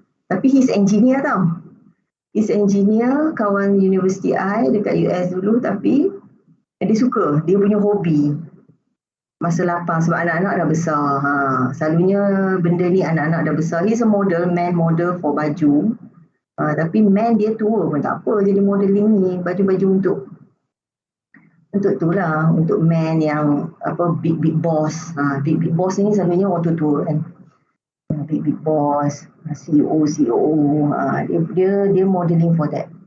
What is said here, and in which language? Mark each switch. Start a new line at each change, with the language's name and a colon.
Malay: Tapi
English: he's engineer
Malay: tau.
English: He's engineer,
Malay: kawan universiti I dekat US dulu, tapi dia suka, dia punya hobi. Masa lapang sebab anak-anak dah besar. Selalunya benda ni anak-anak dah besar.
English: He's a model, man model for
Malay: baju. Tapi man dia tua pun tak apa jadi modeling ni. Baju-baju untuk itulah, untuk man yang apa big boss. Big boss ni selalunya orang tua kan.
English: big boss, CEO, COO,
Malay: dia
English: modeling for that.